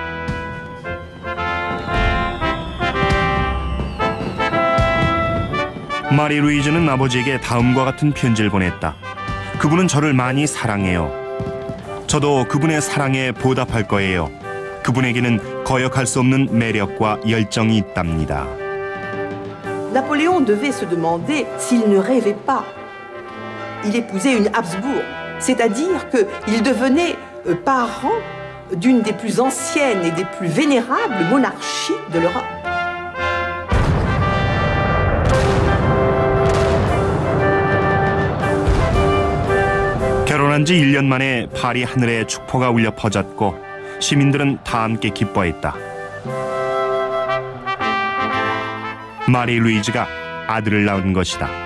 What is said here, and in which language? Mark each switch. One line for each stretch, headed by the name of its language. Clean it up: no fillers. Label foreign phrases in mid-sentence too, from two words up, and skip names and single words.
Korean: 마리 루이즈는 아버지에게 다음과 같은 편지를 보냈다. 그분은 저를 많이 사랑해요. 저도 그분의 사랑에 보답할 거예요. 그분에게는 거역할 수 없는 매력과 열정이 있답니다.
French: Napoléon devait se demander s'il ne rêvait pas. Il épousait une Habsbourg, c'est-à-dire qu'il devenait parent d'une des plus anciennes et des plus vénérables monarchies de l'Europe.
Korean: 결혼한 지 1년 만에 파리 하늘에 축포가 울려 퍼졌고 시민들은 다 함께 기뻐했다. 마리 루이즈가 아들을 낳은 것이다.